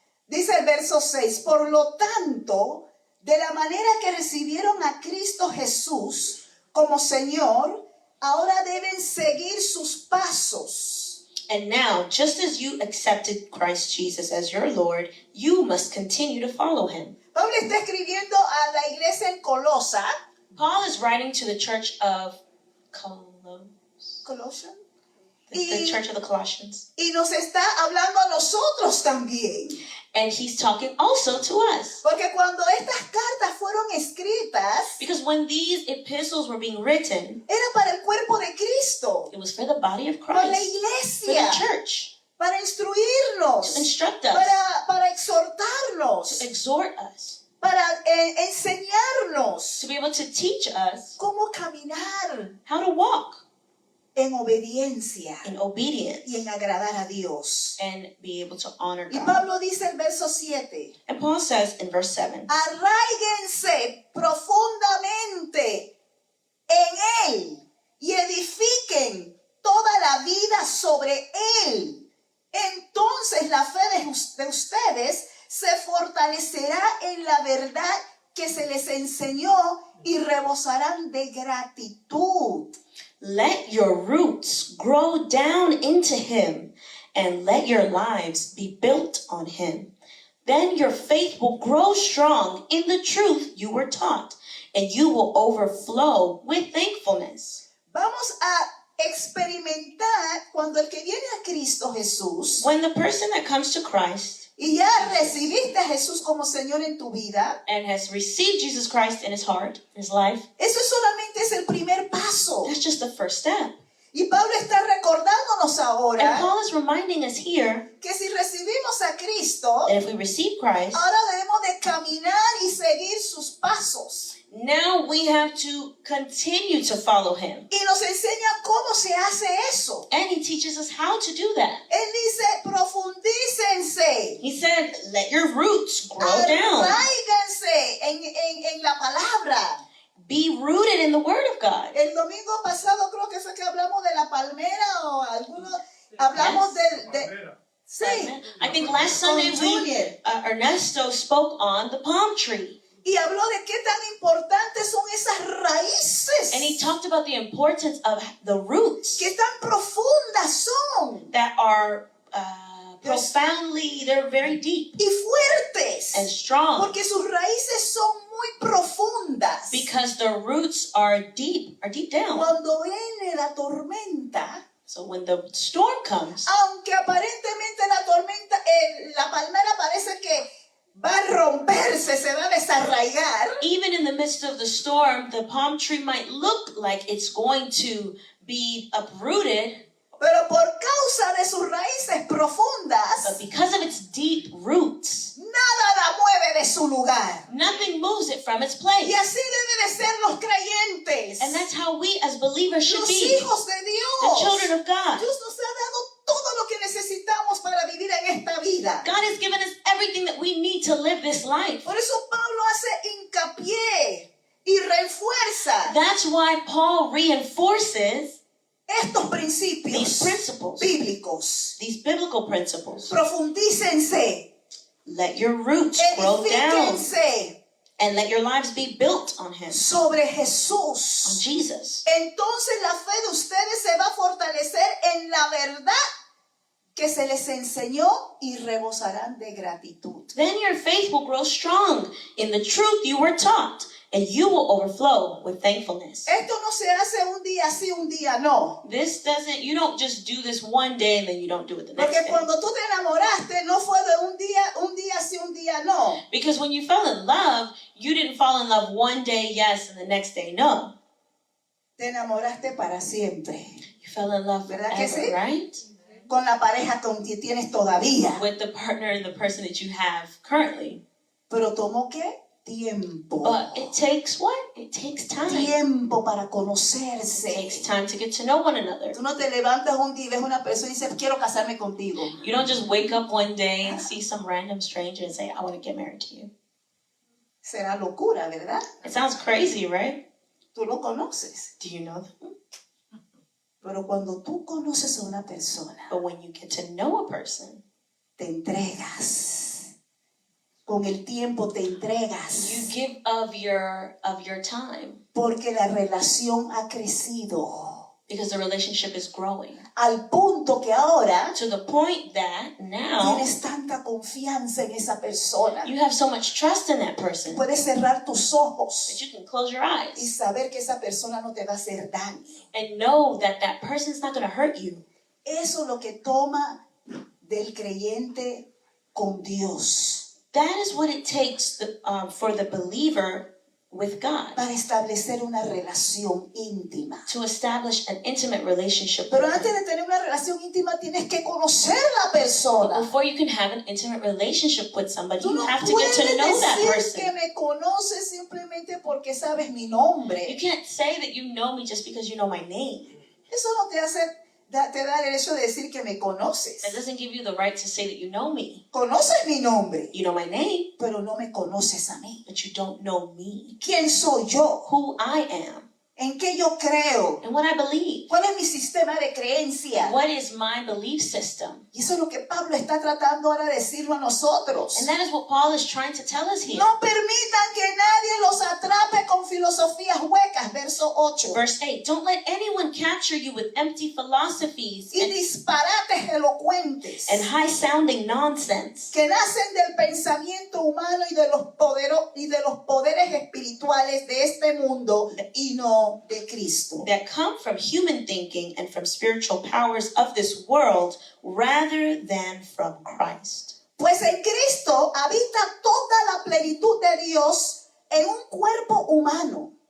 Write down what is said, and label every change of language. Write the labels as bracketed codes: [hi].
[es] Dice el verso 6, por lo tanto, de la manera que recibieron a Cristo Jesús como Señor, ahora deben seguir sus pasos. [en] And now, just as you accepted Christ Jesus as your Lord, you must continue to follow him. [es] Pablo está escribiendo a la iglesia en Colosa, [en] Paul is writing to the church of Colossians, the church of the Colossians. [es] y nos está hablando a nosotros también. [en] And he's talking also to us. [es] Porque cuando estas cartas fueron escritas, [en] Because when these epistles were being written, [es] era para el cuerpo de Cristo, [en] it was for the body of [es] para la [en] Christ, for [es] iglesia, [en] the church, [es] para [en] to [es] instruirnos, [en] instruct us, [es] para exhortarnos, [en] to exhort us, [es] para enseñarnos [en] to be able to teach us [es] cómo caminar [en] how to walk [es] en obediencia [en] in obedience [es] y en agradar a Dios. [en] and be able to honor [es] Y [en] God. [es] Pablo dice en verso 7, [en] And Paul says in verse 7, [es] arráiguense profundamente en Él y edifiquen toda la vida sobre Él. Entonces la fe de ustedes se fortalecerá en la verdad que se les enseñó y rebosarán de gratitud. [en] let your roots grow down into him and let your lives be built on him. Then your faith will grow strong in the truth you were taught, and you will overflow with thankfulness. [es] Vamos a experimentar cuando el que viene a Cristo Jesús [en] When the person that comes to Christ [es] y ya recibiste a Jesús como Señor en tu vida, [en] and has received Jesus Christ in his heart, in his life, [es] eso solamente es el primer paso. [en] that's just the first step. [es] Y Pablo está recordándonos [en] And [es] ahora [en] Paul is reminding us here [es] que si recibimos a Cristo, [en] that if we receive Christ, [es] ahora debemos de caminar y seguir sus pasos. [en] now we have to continue to follow him. [es] Y nos enseña cómo se hace eso. [en] And he teaches us how to do that. [es] Él dice, profundícense, [en] He said, let your roots grow down. [es] arráiganse en la palabra. [en] Be rooted in the word of God. [es] El domingo pasado creo que fue que hablamos de la palmera o algunos, hablamos sí, [en] I think last Sunday Ernesto spoke on the palm tree. [es] y habló de qué tan importantes son esas raíces, [en] And he talked about the importance of the roots [es] qué tan profundas son [en] that are profoundly, they're very deep [es] y fuertes, [en] and strong [es] porque sus raíces son muy profundas. [en] because the roots are deep down. [es] Cuando viene la tormenta, [en] So when the storm comes, [es] aunque aparentemente la tormenta, la palmera parece que va a romperse, se va a desarraigar, [en] even in the midst of the storm, the palm tree might look like it's going to be uprooted, [es] pero por causa de sus raíces profundas, [en] but because of its deep roots, [es] nada la mueve de su lugar. [en] nothing moves it from its place. [es] Y así debe de ser los creyentes, [en] And that's how we as believers should [es] los [en] be, [es] hijos de [en] the [es] Dios. [en] children of God. [es] Dios nos ha dado todo lo que necesitamos para vivir en esta vida. [en] God has given us everything that we need to live this life. [es] Por eso Pablo hace hincapié y refuerza [en] That's why Paul reinforces [es] estos principios [en] these principles, [es] bíblicos. [en] these biblical principles. [es] Profundícense, [en] Let your roots grow down [es] edifíquense [en] and let your lives be built on Him, [es] sobre [en] on [es] Jesús. [en] Jesus. [es] Entonces la fe de ustedes se va a fortalecer en la verdad que se les enseñó y rebosarán de gratitud. [en] Then your faith will grow strong in the truth you were taught, and you will overflow with thankfulness. [es] Esto no se hace un día sí, un día no. [en] You don't just do this one day and then you don't do it the next [es] Porque [en] day. [es] cuando tú te enamoraste no fue de un día sí, un día no. [en] Because when you fell in love, you didn't fall in love one day, yes, and the next day, no. [es] Te enamoraste para siempre. [en] You fell in love [es] ¿Verdad que [en] forever, [es] sí? [en] right? [es] Con la pareja con que tienes todavía. [en] With the partner and the person that you have currently. [es] Pero tomó ¿qué? Tiempo. [en] But it takes what? It takes time. [es] Tiempo para [en] It [es] conocerse. [en] takes time to get to know one another. [es] Tú no te levantas un día y ves una persona y dices, quiero casarme contigo. [en] You don't just wake up one day and see some random stranger and say, I want to get married to you. [es] Será locura, ¿verdad? [en] It sounds crazy, right? [es] Tú lo conoces. [en] Do you know them? [es] Pero cuando tú conoces a una persona, [en] But when you get to know a person, [es] te entregas. Con el tiempo te entregas. [en] you give of your time [es] Porque la relación ha crecido. [en] because the relationship is growing [es] Al punto que ahora [en] to the point that now [es] tienes tanta confianza en esa persona. [en] you have so much trust in that person [es] Puedes cerrar tus ojos [en] that you can close your [es] y [en] eyes [es] saber que esa persona no te va a hacer daño. [en] and know that that person's not going to hurt you. [es] Eso es lo que toma del creyente con Dios [en] That is what it takes for the believer with God [es] para establecer una relación íntima. [en] to establish an intimate relationship [es] Pero [en] with [es] antes [en] Him. [es] de tener una relación íntima tienes que conocer la persona. [en] Before you can have an intimate relationship with somebody, [es] Tú [en] you [es] no [en] have to [es] puedes [en] get to know that [es] decir que [en] person. [es] me conoces simplemente porque sabes mi nombre. [en] You can't say that you know me just because you know my name. [es] Eso no te te da el derecho de decir que me conoces. [en] That doesn't give you the right to say that you know me. [es] Conoces mi nombre, [en] You know my name, [es] pero no me conoces a mí. [en] but you don't know me. [es] ¿Quién soy yo? [en] Who I am [es] ¿En qué yo creo? [en] and what I believe. [es] ¿Cuál es mi sistema de creencia? [en] What is my belief system? [es] Y eso es lo que Pablo está tratando ahora de decirlo a nosotros. [en] And that is what Paul is trying to tell us here. [es] No permitan que nadie los atrape con filosofías huecas, verso 8. [en] Verse 8, don't let anyone capture you with empty philosophies [es] Y disparates elocuentes [en] and high-sounding nonsense [es] que nacen del pensamiento humano y de los poderes espirituales de este mundo y no de Cristo. [en] that come from human thinking and from spiritual powers of this world rather than from Christ. [es] Pues en Cristo habita toda la plenitud de Dios en un cuerpo humano.